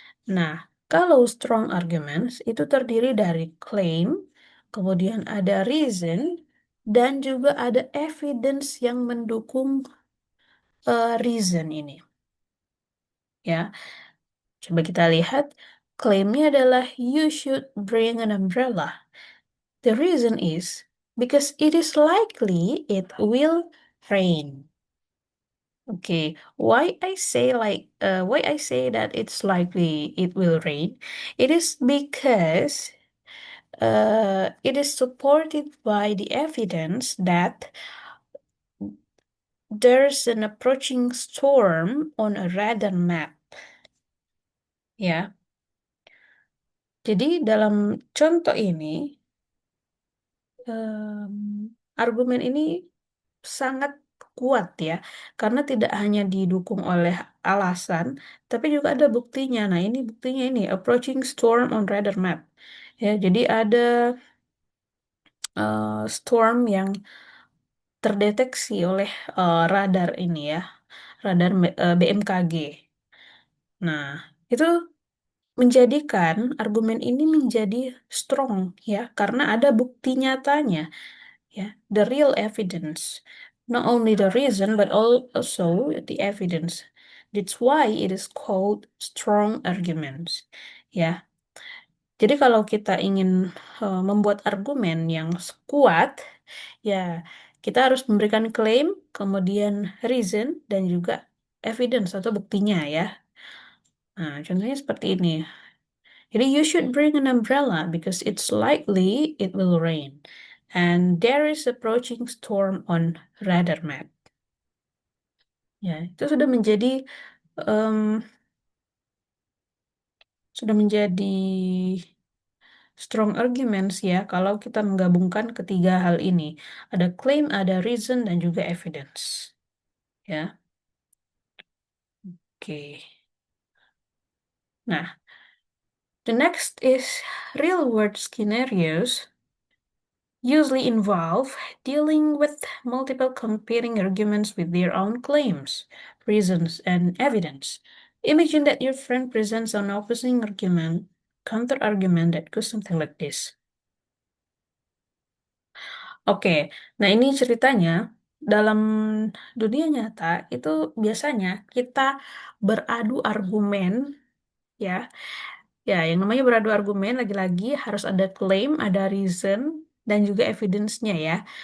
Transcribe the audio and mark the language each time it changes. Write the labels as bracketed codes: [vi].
[id] Nah, kalau [en] strong arguments [id] itu terdiri dari claim, kemudian ada reason, dan juga ada evidence yang mendukung reason ini. Ya, coba kita lihat. Claimnya adalah [en] you should bring an umbrella. The reason is because it is likely it will rain. Okay, why I say that it's likely it will rain? It is because it is supported by the evidence that there's an approaching storm on a radar map. [id] Ya, jadi dalam contoh ini, em, argumen ini sangat kuat ya, karena tidak hanya didukung oleh alasan, tapi juga ada buktinya. Nah, ini buktinya ini, [en] approaching storm on radar map. [id] Ya, jadi ada storm yang terdeteksi oleh radar ini ya, radar BMKG. Nah, itu menjadikan argumen ini menjadi strong ya, karena ada bukti nyatanya ya, [en] the real evidence. Not only the reason but also the evidence. That's why it is called strong arguments. [id] Ya. Jadi kalau kita ingin membuat argumen yang kuat, ya kita harus memberikan claim, kemudian reason, dan juga evidence atau buktinya ya. Nah, contohnya seperti ini. [en] Jadi, you should bring an umbrella because it's likely it will rain. And there is approaching storm on radar map. [id] Ya, itu sudah menjadi em, sudah menjadi [en] strong arguments [id] ya kalau kita menggabungkan ketiga hal ini. Ada claim, ada reason, dan juga evidence. Ya, oke. [en] Nah, the next is real world scenarios usually involve dealing with multiple competing arguments with their own claims, reasons, and evidence. Imagine that your friend presents an opposing argument, counter argument that goes something like this. [id] Oke, nah ini ceritanya dalam dunia nyata itu biasanya kita beradu argumen ya. Ya, yang namanya beradu argumen lagi-lagi harus ada claim, ada reason, dan juga evidence-nya ya.